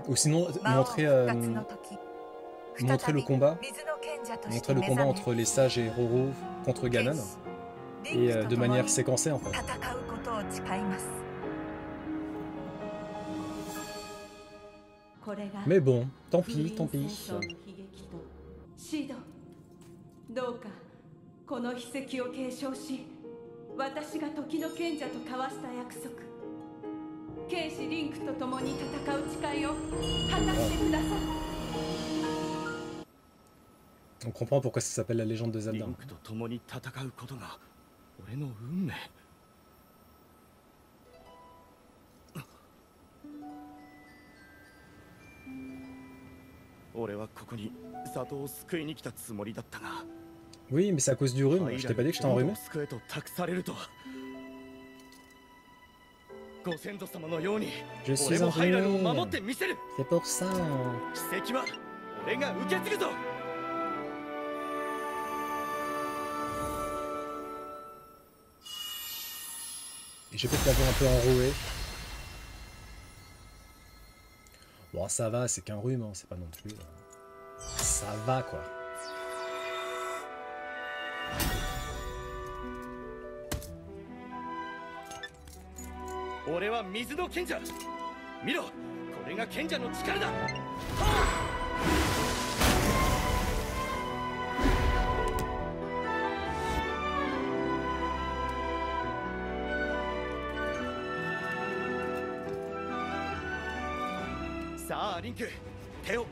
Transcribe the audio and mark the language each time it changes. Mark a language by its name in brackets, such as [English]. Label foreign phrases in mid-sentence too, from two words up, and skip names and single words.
[French] Ou sinon montrer le combat entre les sages et Roro contre Ganon, et de manière séquencée en fait. Mais bon, tant pis, tant pis. [Japanese] シド、どうかこの秘跡を継承し、私が時の賢者と交わした約束、剣士リンクと共に戦う誓いを果たしてください。 [French] On comprend pourquoi ça s'appelle la légende de [Japanese] リ [French] Zelda. [Japanese] ンクと共に戦うことが俺の運命。俺はここに里を救いに来たつもりだったが、 [French] Oui, mais c'est à cause du rhume. Je t'ai pas dit que j'étais enrhumé. [Japanese] 救えと託されるとは。ご先祖様のように [French] Je suis [Japanese] 俺もハイラルを守っ [French] enrhumé. [Japanese] てみせる。 [French] C'est pour ça. [Japanese] 奇跡は俺が受け継ぐぞ。 [French] Et j'ai peut-être la voix un peu enrouée. Bon, ça va, c'est qu'un rhume, hein, c'est pas non plus. Ça va quoi. [Japanese] 俺は水の賢者。見ろ、これが賢者の力だ。さあリンク、手を。